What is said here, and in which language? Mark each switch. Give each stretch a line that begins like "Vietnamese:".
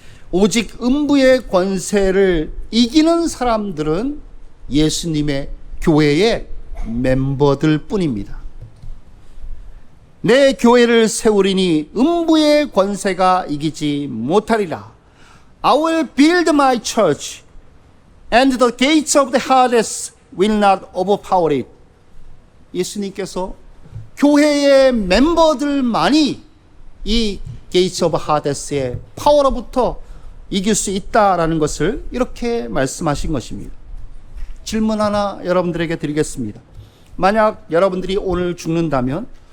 Korean: 오직 음부의 권세를 이기는 사람들은 예수님의 교회의 멤버들 뿐입니다. 내 교회를 세우리니 음부의 권세가 이기지 못하리라.
English: I will build my church and the gates of the Hades will not overpower it.
Korean: 예수님께서 교회의 멤버들만이 이 게이츠 오브 하데스의 파워로부터 이길 수 있다라는 것을 이렇게 말씀하신 것입니다. 질문 하나 여러분들에게 드리겠습니다. 만약 여러분들이 오늘 죽는다면